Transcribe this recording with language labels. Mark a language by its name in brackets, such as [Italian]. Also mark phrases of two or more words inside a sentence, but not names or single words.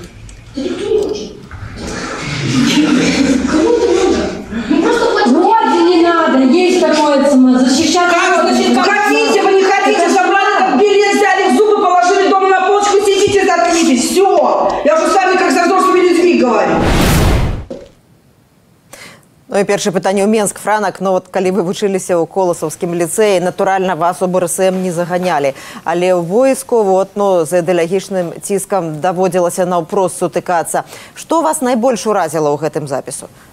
[Russian] Вроде не надо, есть такое защищать. Как, значит, хотите, вы не хотите, забрали этот билет, взяли в зубы, положили дома на полочку, сидите, заткнитесь. Все. Я уже с вами как со взрослыми людьми говорю. [Belarusian] Ну і першае пытанне ў Менск, Франак. Ну вот калі вы вучыліся ў Коласаўскім ліцэі, натуральна вас у БРСМ не заганялі. Але ў войску вот, ну, з ідэалагічным ціскам даводзілася наўпрост сутыкацца. Што вас найбольш уразіла ў гэтым запісу?